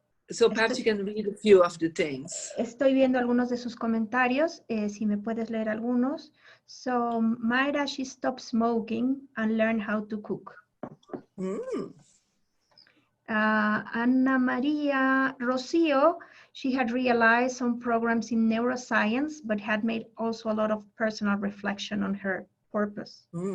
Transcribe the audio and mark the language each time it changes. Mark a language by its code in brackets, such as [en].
[en] So perhaps you can read a few of the things. [es] Estoy viendo algunos de sus comentarios, si me puedes leer algunos. [en] So, Mayra, she stopped smoking and learned how to cook. Ana Maria Rocio, she had realized some programs in neuroscience, but had made also a lot of personal reflection on her purpose.